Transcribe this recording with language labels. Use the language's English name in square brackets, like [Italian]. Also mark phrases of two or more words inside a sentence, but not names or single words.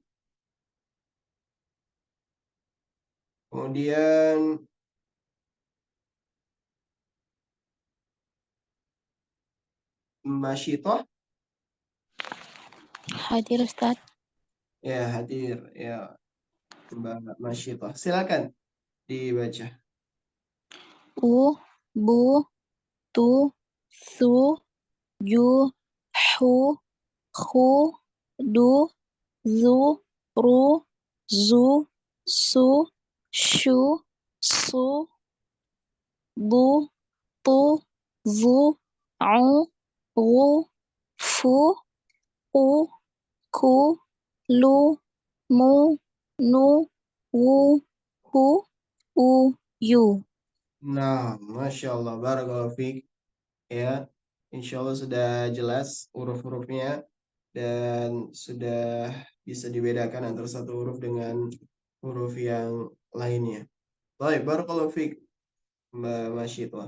[Indonesian] Kemudian Masyitoh? Hadir Ustaz. Ya, hadir. Ya, Mbak Masyitoh. Silakan dibaca. [Arabic] أُ، بُ، تُ، ثُ، جُ, حُ، خُ, دُ، ذُ، رُ، زُ, سُ، شُ، صُ، ضُ, طُ، ظُ، عُ، غُ، فُ، قُ، كُ، لُ، مُ، نُ، وُ، هُ، ءُ، يُ. [Indonesian] Nah, [Arabic] ما شاء الله، بارك الله فيك. [Indonesian] Ya, [Arabic] إن شاء الله [Indonesian] sudah jelas huruf-hurufnya dan sudah bisa dibedakan antara satu huruf dengan huruf yang lainnya. Baik, [Arabic] بارك الله فيك, [Indonesian] Mbak Masyidah.